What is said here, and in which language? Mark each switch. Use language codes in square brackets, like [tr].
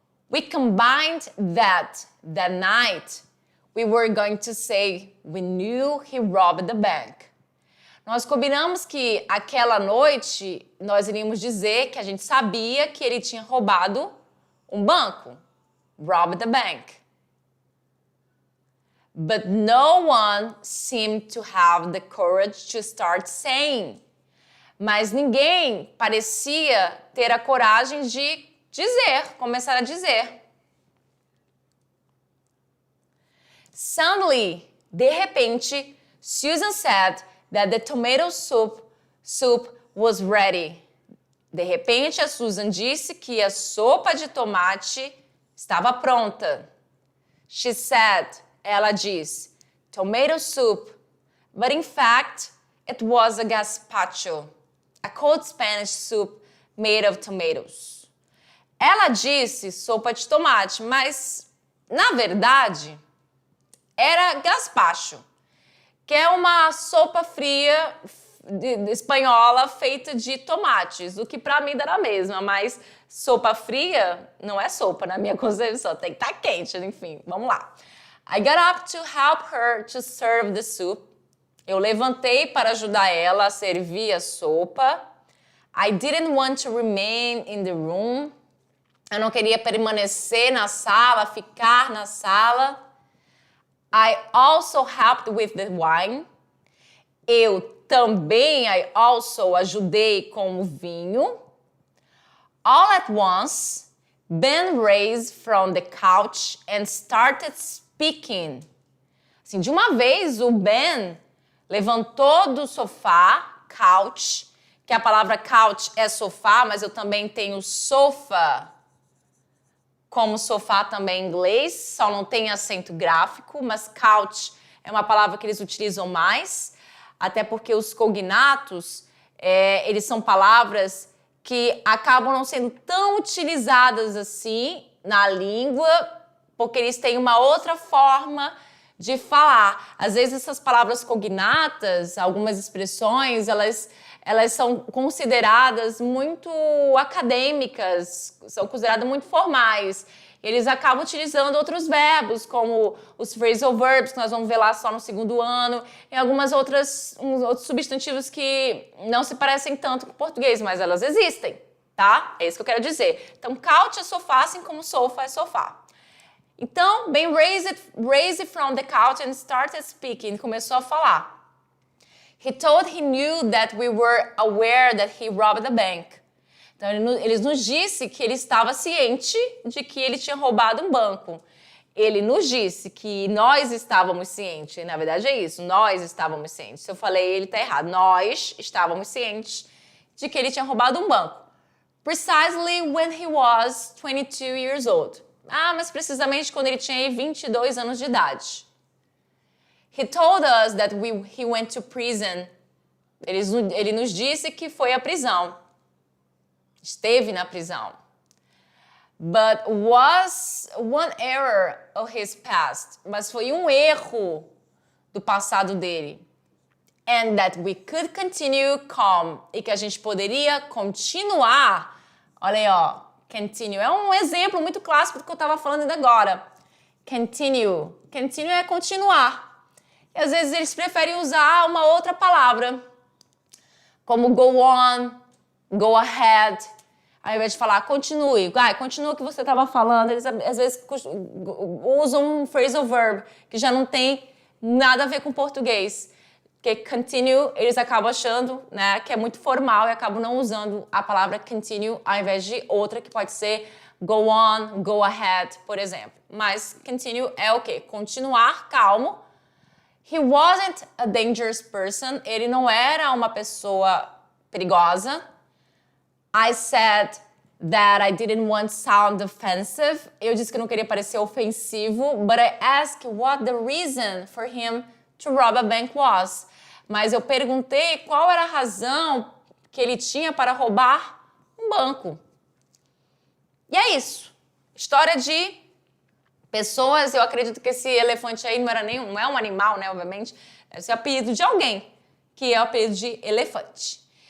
[en] We combined that night we were going to say we knew he robbed the bank. [pt] Nós combinamos que aquela noite nós iríamos dizer que a gente sabia que ele tinha roubado um banco. [en] Robbed the bank. But no one seemed to have the courage to start saying. [pt] mas ninguém parecia ter a coragem de começar a dizer. [en] Suddenly, [pt] de repente, [en] Susan said that the tomato soup was ready. [pt] De repente, a Susan disse que a sopa de tomate estava pronta. [en] She said, [pt] ela disse, [en] tomato soup, but in fact, it was a gazpacho, a cold Spanish soup made of tomatoes. [pt] Ela disse sopa de tomate, mas, na verdade, era gazpacho, que é uma sopa fria espanhola feita de tomates, o que para mim dá na mesma, mas sopa fria não é sopa na minha concepção, tem que estar quente, enfim, vamos lá. [en] I got up to help her to serve the soup. [pt] Eu levantei para ajudar ela a servir a sopa. [en] I didn't want to remain in the room. [pt] Eu não queria permanecer na sala, ficar na sala. [en] I also helped with the wine. [pt] Eu também, [en] I also, [pt] ajudei com o vinho. [en] All at once, Ben raised from the couch and started speaking. [pt] Assim, de uma vez, o Ben levantou do sofá, couch, que a palavra couch é sofá, mas eu também tenho sofa como sofá também em inglês, só não tem acento gráfico, mas couch é uma palavra que eles utilizam mais, até porque os cognatos, eles são palavras que acabam não sendo tão utilizadas assim na língua, porque eles têm uma outra forma de falar. Às vezes essas palavras cognatas, algumas expressões, elas são consideradas muito acadêmicas, são consideradas muito formais. Eles acabam utilizando outros verbos, como os phrasal verbs, que nós vamos ver lá só no segundo ano, e algumas outros substantivos que não se parecem tanto com o português, mas elas existem, tá? É isso que eu quero dizer. Então, couch é sofá, assim como sofa é sofá. [en] Então, Ben raised from the couch and started speaking. [pt] Começou a falar. [en] He told he knew that we were aware that he robbed the bank. [pt] Então, ele nos disse que ele estava ciente de que ele tinha roubado um banco. Ele nos disse que nós estávamos cientes. Na verdade é isso, nós estávamos cientes. Se eu falei ele está errado. Nós estávamos cientes de que ele tinha roubado um banco. [en] Precisely when he was 22 years old. [pt] Ah, mas precisamente quando ele tinha 22 anos de idade. [en] He told us that he went to prison. [pt] Ele nos disse que foi à prisão. Esteve na prisão. [en] But was one error of his past. [pt] Mas foi um erro do passado dele. [en] And that we could continue calm. [pt] E que a gente poderia continuar. Olha aí, ó. Continue. É um exemplo muito clássico do que eu estava falando ainda agora. Continue. Continue é continuar. E às vezes eles preferem usar uma outra palavra. Como [en] go on, go ahead. [pt] Ao invés de falar continue. Continua o que você estava falando. Eles às vezes usam um phrasal verb que já não tem nada a ver com português. Porque continue, eles acabam achando, né, que é muito formal e acabam não usando a palavra continue ao invés de outra que pode ser [en] go on, go ahead, [pt] por exemplo. Mas continue é o quê? Continuar calmo. [en] He wasn't a dangerous person. [pt] Ele não era uma pessoa perigosa. [en] I said that I didn't want to sound offensive. [pt] Eu disse que não queria parecer ofensivo. [en] But I asked what the reason for him to rob a bank was. [pt] Mas eu perguntei qual era a razão que ele tinha para roubar um banco. E é isso. História de pessoas. Eu acredito que esse elefante aí não é um animal, né? Obviamente. Deve ser o apelido de alguém, que é o apelido de elefante.